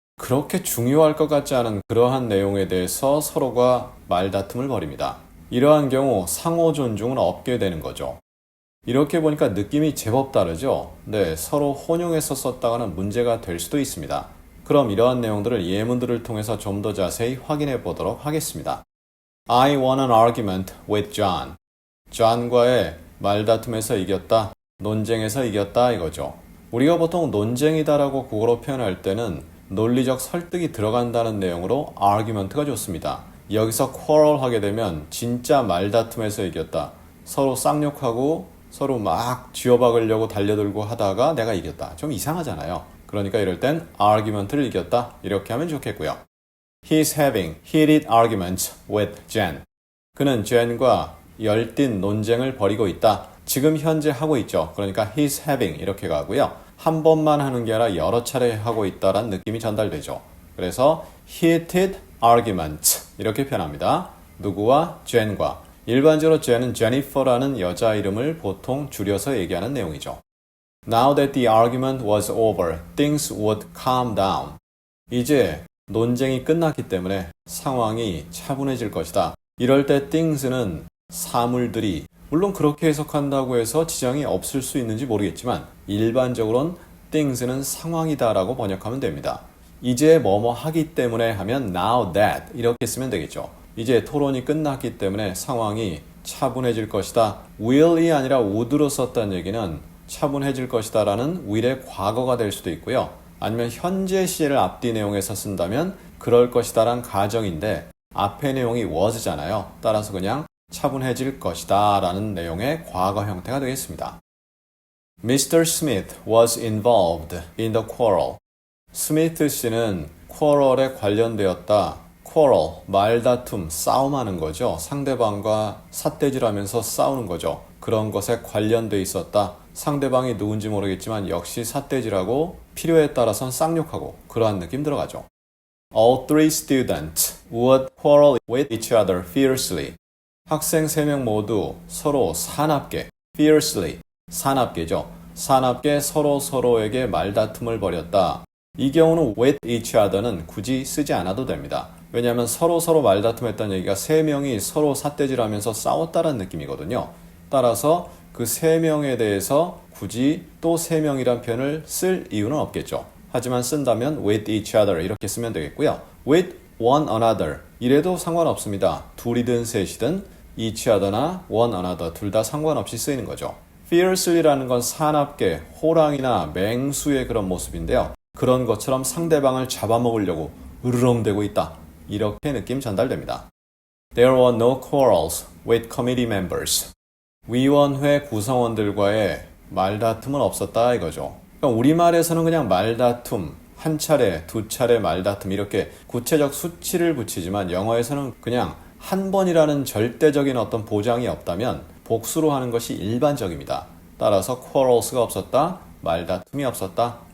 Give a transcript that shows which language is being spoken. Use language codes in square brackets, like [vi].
[ko] 그렇게 중요할 것 같지 않은 그러한 내용에 대해서 서로가 말다툼을 벌입니다. 이러한 경우 상호 존중은 없게 되는 거죠. 이렇게 보니까 느낌이 제법 다르죠? 네, 서로 혼용해서 썼다가는 문제가 될 수도 있습니다. 그럼 이러한 내용들을 예문들을 통해서 좀 더 자세히 확인해 보도록 하겠습니다. [en] I won an argument with John. [ko] John과의 말다툼에서 이겼다. 논쟁에서 이겼다 이거죠. 우리가 보통 논쟁이다라고 국어로 표현할 때는 논리적 설득이 들어간다는 내용으로 argument가 좋습니다. 여기서 quarrel 하게 되면 진짜 말다툼에서 이겼다. 서로 쌍욕하고 서로 막 쥐어박으려고 달려들고 하다가 내가 이겼다. 좀 이상하잖아요. 그러니까 이럴 땐 argument를 이겼다 이렇게 하면 좋겠고요. [en] He's having heated arguments with Jen. [ko] 그는 Jen과 열띤 논쟁을 벌이고 있다. 지금 현재 하고 있죠. 그러니까 [en] he's having [ko] 이렇게 가고요. 한 번만 하는 게 아니라 여러 차례 하고 있다라는 느낌이 전달되죠. 그래서 [en] heated arguments [ko] 이렇게 표현합니다. 누구와? Jen과. 일반적으로 Jen은 Jennifer라는 여자 이름을 보통 줄여서 얘기하는 내용이죠. [en] Now that the argument was over, things would calm down. [ko] 이제 논쟁이 끝났기 때문에 상황이 차분해질 것이다. 이럴 때 things는 사물들이 물론 그렇게 해석한다고 해서 지장이 없을 수 있는지 모르겠지만 일반적으로는 things는 상황이다라고 번역하면 됩니다. 이제 뭐뭐 하기 때문에 하면 [en] now that [ko] 이렇게 쓰면 되겠죠. 이제 토론이 끝났기 때문에 상황이 차분해질 것이다. will이 아니라 would로 썼다는 얘기는 차분해질 것이다 라는 will의 과거가 될 수도 있고요. 아니면 현재 시제를 앞뒤 내용에서 쓴다면 그럴 것이다 란 가정인데 앞의 내용이 was잖아요. 따라서 그냥 차분해질 것이다 라는 내용의 과거 형태가 되겠습니다. [en] Mr. Smith was involved in the quarrel. [ko] 스미트 씨는 quarrel에 관련되었다. quarrel, 말다툼, 싸움하는 거죠. 상대방과 삿대질하면서 싸우는 거죠. 그런 것에 관련돼 있었다. 상대방이 누군지 모르겠지만 역시 삿대질하고 필요에 따라선 쌍욕하고 그러한 느낌 들어가죠. [en] All three students would quarrel with each other fiercely. [ko] 학생 3명 모두 서로 사납게, fiercely, 사납게죠. 사납게 서로에게 말다툼을 벌였다. 이 경우는 [en] with each other [ko] 는 굳이 쓰지 않아도 됩니다. 왜냐하면 서로 말다툼했다는 얘기가 3명이 서로 삿대질하면서 싸웠다는 느낌이거든요. 따라서 그 3명에 대해서 굳이 또 3명이란 표현을 쓸 이유는 없겠죠. 하지만 쓴다면 [en] with each other [ko] 이렇게 쓰면 되겠고요. [en] with one another [ko] 이래도 상관없습니다. 둘이든 셋이든 [en] each other [ko] 나 [en] one another [ko] 둘 다 상관없이 쓰이는 거죠. fiercely라는 건 사납게 호랑이나 맹수의 그런 모습인데요. 그런 것처럼 상대방을 잡아먹으려고 으르렁대고 있다. 이렇게 느낌 전달됩니다. [en] There were no quarrels with committee members. [ko] 위원회 구성원들과의 말다툼은 없었다 이거죠. 그러니까 우리말에서는 그냥 말다툼, 한 차례, 두 차례 말다툼 이렇게 구체적 수치를 붙이지만 영어에서는 그냥 한 번이라는 절대적인 어떤 보장이 없다면 복수로 하는 것이 일반적입니다. 따라서 quarrels가 없었다, 말다툼이 없었다